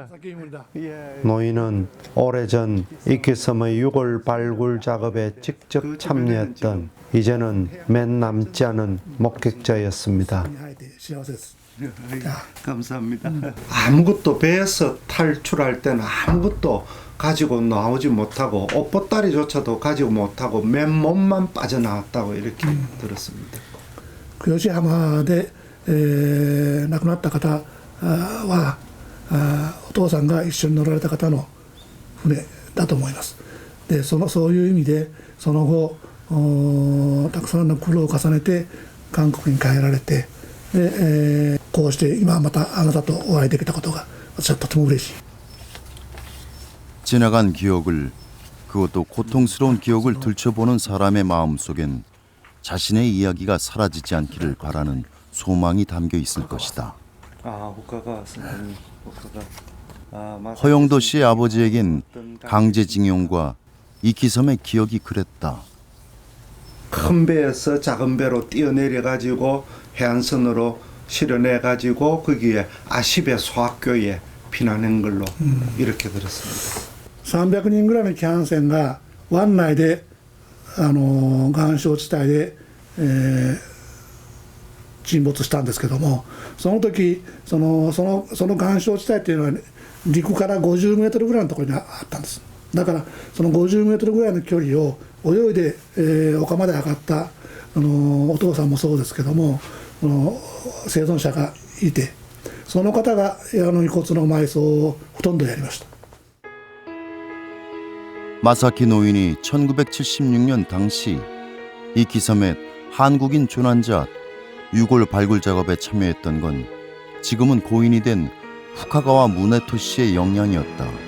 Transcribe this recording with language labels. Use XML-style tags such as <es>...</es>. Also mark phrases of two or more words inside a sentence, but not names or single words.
<ko>노인은 오래전 이키섬의 유골 발굴 작업에 직접 참여했던 이제는 맨 남지 않은 목격자였습니다. 감사합니다. 아무것도 배에서 탈출할 때는 아무것도 가지고 나오지 못하고 옷보따리조차도 가지고 못하고 맨몸만 빠져나왔다고 이렇게 들었습니다.</ko> <ja>吉浜で、亡くなった方はお父さんが一緒に乗られた方の船だと思います。でそういう意味でその後たくさんの苦労を重ねて韓国に帰られてで、こうして今またあなたとお会いできたことが私はとても嬉しい。</ja> <ko>지나간 기억을, 그것도 고통스러운 기억을 들춰보는 사람의 마음속엔 자신의 이야기가 사라지지 않기를 바라는 소망이 담겨 있을 것이다. 허영도 씨의 아버지에겐 강제징용과 이키섬의 기억이 그랬다. 큰 배에서 작은 배로 뛰어내려 가지고 해안선으로 실어내 가지고 거기에 아시베 소학교에 피난한 걸로 이렇게 들었습니다.</ko> <ja>300 人ぐらいの規範船が湾内で岩礁地帯で、沈没したんですけども、その時その岩礁地帯っていうのは陸から50メートルぐらいのところにあったんです。だからその50メートルぐらいの距離を泳いで、丘まで上がったお父さんもそうですけども、生存者がいて、その方が遺骨の埋葬をほとんどやりました。</ja> <ko>마사키 노인이 1976년 당시 이키섬의 한국인 조난자 유골 발굴 작업에 참여했던 건 지금은 고인이 된 후카가와 무네토 씨의 영향이었다.</ko>